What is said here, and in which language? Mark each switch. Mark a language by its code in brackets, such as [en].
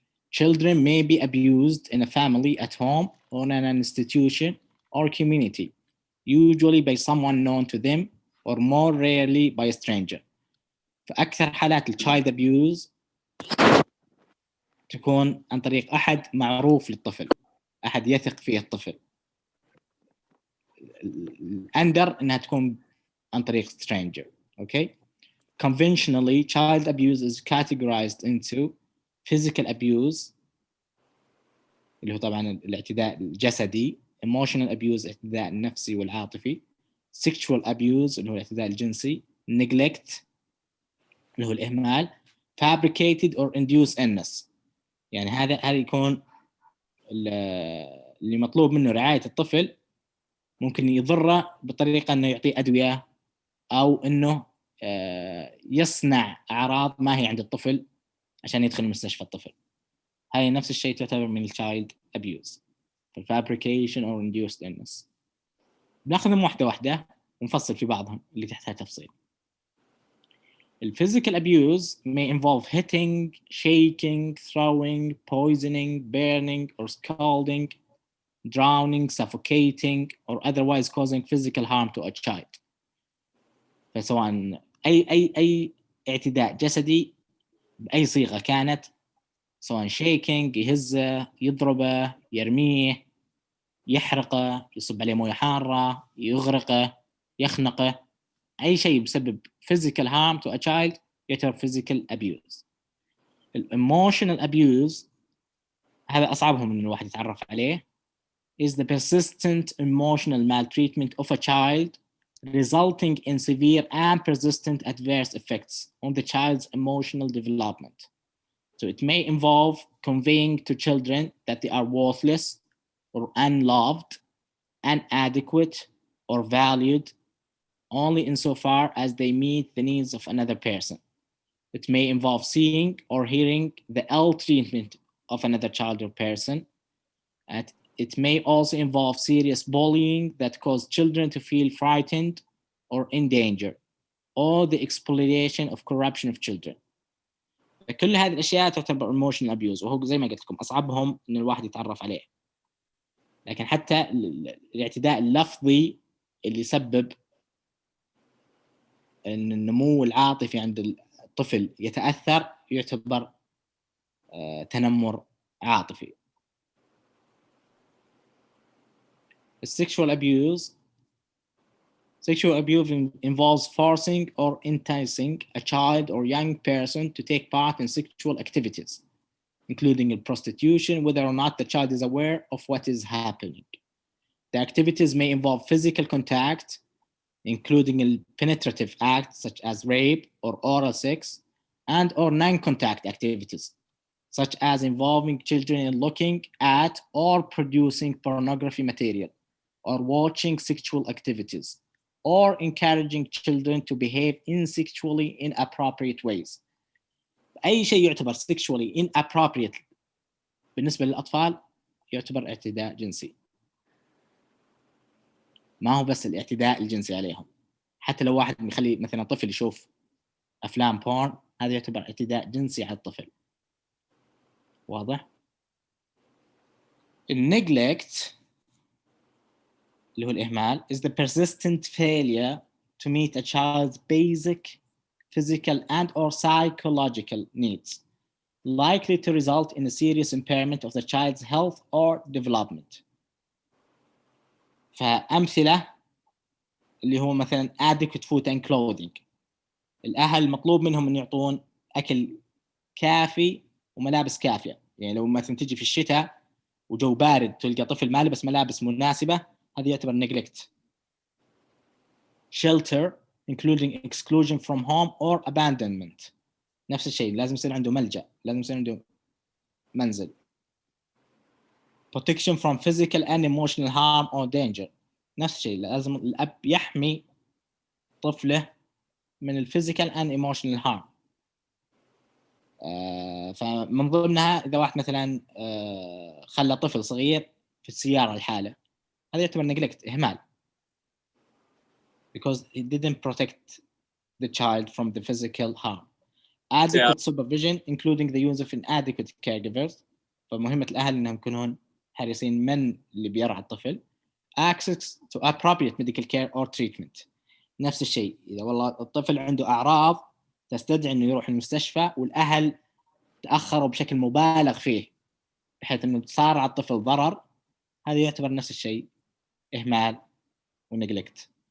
[en] Children may be abused in a family, at home, or in an institution or community, usually by someone known to them or more rarely by a stranger. [ar] فأكثر حالات [en] child abuse [ar] تكون عن طريق أحد معروف للطفل، أحد يثق فيه الطفل. الأندر إنها تكون عن طريق stranger. [en] Okay. Conventionally, child abuse is categorized into physical abuse [ar] اللي هو طبعا الاعتداء الجسدي، [en] emotional abuse [ar] الاعتداء النفسي والعاطفي، [en] sexual abuse [ar] اللي هو الاعتداء الجنسي، [en] neglect [ar] اللي هو الإهمال، [en] fabricated or induced illness. [ar] يعني هذا يكون اللي مطلوب منه رعاية الطفل ممكن يضره بطريقة إنه يعطيه أدوية أو إنه يصنع أعراض ما هي عند الطفل عشان يدخل مستشفى الطفل. هاي نفس الشيء تعتبر من [en] child abuse. fabrication or induced illness. [ar] بناخذهم واحدة ونفصل في بعضهم اللي تحتها تفصيل. [en] Physical abuse may involve hitting, shaking, throwing, poisoning, burning or scalding, drowning, suffocating or otherwise causing physical harm to a child. [ar] فسواء أي اعتداء جسدي بأي صيغة كانت، سواء shaking يهزه، يضربه، يرميه، يحرقه، يصب عليه موية حارة، يغرقه، يخنقه، أي شيء بسبب [en] physical harm to a child [ar] يعتبر [en] physical abuse. emotional abuse [ar] هذا أصعبهم من الواحد يتعرف عليه [en] is the persistent emotional maltreatment of a child resulting in severe and persistent adverse effects on the child's emotional development. So it may involve conveying to children that they are worthless or unloved, inadequate or valued only insofar as they meet the needs of another person. It may involve seeing or hearing the ill treatment of another child or person. And it may also involve serious bullying that cause children to feel frightened or in danger, or the exploitation of corruption of children. [ar] كل هذه الأشياء تعتبر [en] emotional abuse، [ar] وهو زي ما قلت لكم أصعبهم إن الواحد يتعرف عليه. لكن حتى الاعتداء اللفظي اللي يسبب أن النمو العاطفي عند الطفل يتأثر يعتبر تنمر عاطفي. [en] Sexual abuse involves forcing or enticing a child or young person to take part in sexual activities, including prostitution, whether or not the child is aware of what is happening. The activities may involve physical contact, including penetrative acts such as rape or oral sex, and or non-contact activities, such as involving children in looking at or producing pornography material, or watching sexual activities, or encouraging children to behave in sexually inappropriate ways. [ar] أي شيء يعتبر [en] sexually inappropriate [ar] بالنسبة للأطفال يعتبر اعتداء جنسي. ما هو بس الاعتداء الجنسي عليهم، حتى لو واحد يخلي مثلا طفل يشوف أفلام بورن هذا يعتبر اعتداء جنسي على الطفل. واضح؟ النجلكت اللي هو الإهمال [en] is the persistent failure to meet a child's basic physical and or psychological needs likely to result in a serious impairment of the child's health or development. [ar] فأمثلة اللي هو مثلا [en] adequate food and clothing. [ar] الأهل مطلوب منهم أن يعطون أكل كافي وملابس كافية. يعني لو مثلا تجي في الشتاء وجو بارد تلقى طفل ما لبس ملابس مناسبة، هذا يعتبر neglect. [en] Shelter including exclusion from home or abandonment. [ar] نفس الشيء، لازم يصير عنده ملجأ، لازم يصير عنده منزل. [en] Protection from physical and emotional harm or danger. [ar] نفس الشيء، لازم الأب يحمي طفله من [en] الفيزيكال and emotional harm. [ar] فمن ضمنها إذا واحد مثلا خلى طفل صغير في السيارة الحالة، هذا يعتبر neglect، إهمال. [en] Because he didn't protect the child from the physical harm. Adequate supervision including the use of inadequate caregivers. [ar] فمهمة الأهل إنهم يكونون حريصين من اللي بيرعى الطفل. [en] Access to appropriate medical care or treatment. [ar] نفس الشيء، إذا والله الطفل عنده أعراض تستدعي إنه يروح المستشفى والأهل تأخروا بشكل مبالغ فيه بحيث إنه صار على الطفل ضرر، هذا يعتبر نفس الشيء إهمال ونجلكت.